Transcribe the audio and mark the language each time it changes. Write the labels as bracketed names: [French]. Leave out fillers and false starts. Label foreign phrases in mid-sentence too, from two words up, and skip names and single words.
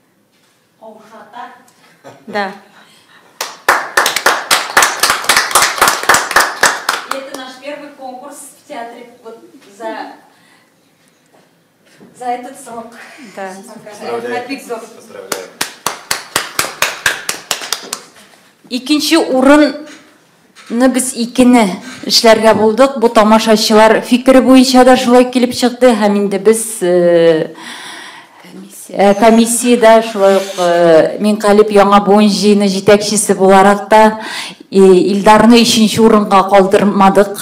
[Russian] Да. И это наш первый конкурс в театре вот за этот срок. Да. Поздравляю. [Tatar] Икенче урынны біз икене эшләргә булдык. Бу тамашачылар фикере буенча да шулай килеп чыкты. Һәм инде без комиссияда шулай ук Минкалип яңа буын җыйны җитәкчесе буларак та Илдарны 3нче урынга калдырмадык.